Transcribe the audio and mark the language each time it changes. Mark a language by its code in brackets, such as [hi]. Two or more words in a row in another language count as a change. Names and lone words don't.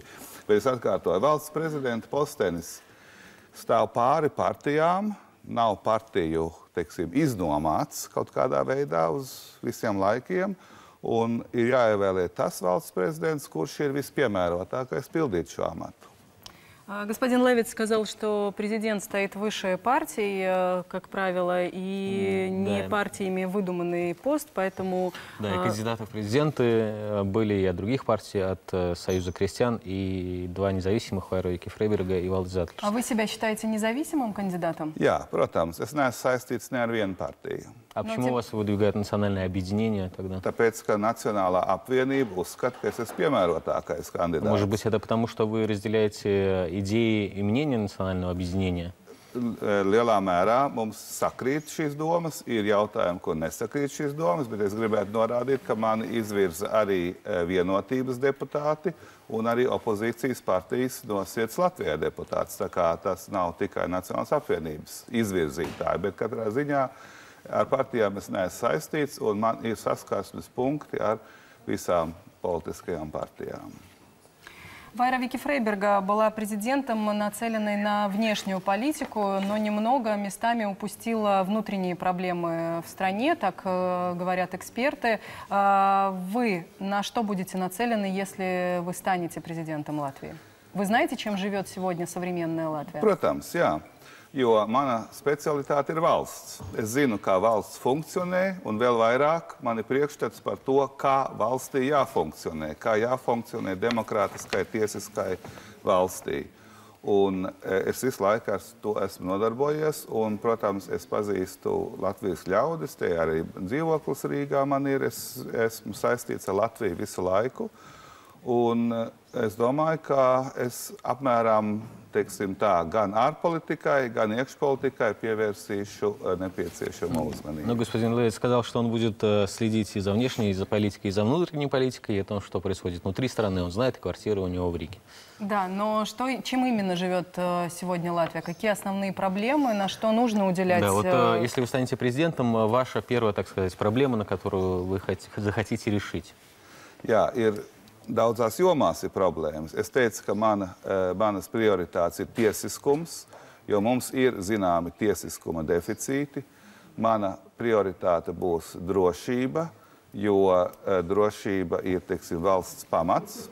[lv] Bet es atkārtoju, valsts prezidenta postenis stāv pāri partijām, nav partiju, teiksim, iznomāts kaut kādā veidā uz visiem laikiem, un ir jāievēlē tas valsts prezidents, kurš ir vispiemērotākais pildīt šo amatu. [ru] Господин Левитс сказал, что президент стоит выше партий, как правило, и не партиями выдуманный пост, поэтому... Да, и кандидаты в президенты были и от других партий, от Союза крестьян, и два независимых, Вīķa Freiberga и Valdis Zatlers. А вы себя считаете независимым кандидатом? [lv] Jā, protams, es neesmu saistīts ne ar vienu partiju. [ru] А почему вас выдвигает национальное объединение тогда? [lv] Tāpēc, ka Nacionālā apvienība uzskata, ka es esmu piemērotākais kandidāts. [ru] Может быть, это потому, что вы разделяете идеи и мнения национального объединения? [lv] Lielā mērā mums sakrīt šīs domas, ir jautājumi, kur nesakrīt šīs domas, bet es gribētu norādīt, ka mani izvirza arī vienotības deputāti un arī opozīcijas partijas no Sirds Latvijā deputāts. Tā kā tas nav tikai Nacionālās apvienības izvirzītāji, bet katrā ziņā ar partijām es neesmu saistīts, un man ir saskarsmes punkti ar visām politiskajām партиям. [ru] Вайра Вīķa Freiberga была президентом, нацеленной на внешнюю политику, но немного местами упустила внутренние проблемы в стране, так говорят эксперты. Вы на что будете нацелены, если вы станете президентом Латвии? Вы знаете, чем живет сегодня современная Латвия? [lv] Protams, jā. Jo mana specialitāte ir valsts. Es zinu, kā valsts funkcionē, un vēl vairāk man ir priekšstats par to, kā valstī jāfunkcionē, kā jāfunkcionē demokrātiskai, tiesiskai valstī. Un es visu laiku ar to esmu nodarbojies, un, protams, es pazīstu Latvijas ļaudis, te arī dzīvoklis Rīgā man ir, es esmu saistīts ar Latviju visu laiku, un es domāju, ka es apmēram, teiksim tā, gan ārpolitikai, gan iekšpolitikai pievērsīšu nepieciešamo uzmanību. [ru] Но господин Левитс сказал, что он будет следить и за внешней, и за политикой, и за внутренней политикой, и о том, что происходит внутри страны. Он знает, и квартира у него в Риге. Да, но чем именно живет сегодня Латвия? Какие основные проблемы, на что нужно уделять? Да, вот если вы станете президентом, ваша первая, так сказать, проблема, на которую вы захотите решить? [lv] Jā, ir daudzās jomās ir problēmas. Es teicu, ka manas prioritātes ir tiesiskums, jo mums ir zināmi tiesiskuma deficīti. Mana prioritāte būs drošība, jo drošība ir, teiksim, valsts pamats.